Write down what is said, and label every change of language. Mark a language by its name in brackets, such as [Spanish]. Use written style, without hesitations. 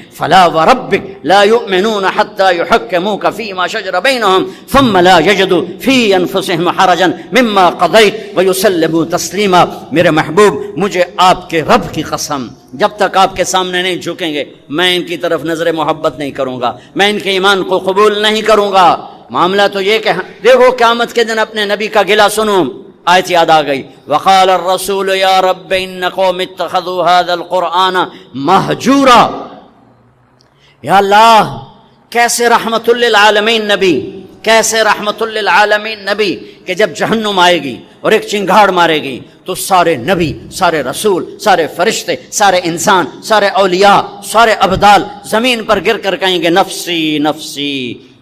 [Arabic] فلا وربک لا یؤمنون حتی یحکموک فیما شجر بینہم ثم لا یجدوا فی انفسہم حرجا مما قضیت ویسلموا تسلیما. [Urdu] میرے محبوب، مجھے آپ کے رب کی قسم، جب تک آپ کے سامنے نہیں جھکیں گے میں ان کی طرف نظر محبت نہیں کروں گا، میں ان کے ایمان کو قبول نہیں کروں گا. معاملہ تو یہ کہ دیکھو قیامت کے دن اپنے نبی کا گلہ سنو. آیت یاد آ گئی، [Arabic] وقال الرسول یا رب ان قوم اتخذوا هذا القرآن مہجورا. [Urdu] یا اللہ، کیسے رحمت للعالمین نبی، کیسے رحمت للعالمین نبی کہ جب جہنم آئے گی اور ایک چنگھاڑ مارے گی تو سارے نبی، سارے رسول، سارے فرشتے، سارے انسان، سارے اولیاء، سارے ابدال زمین پر گر کر کہیں گے نفسی نفسی.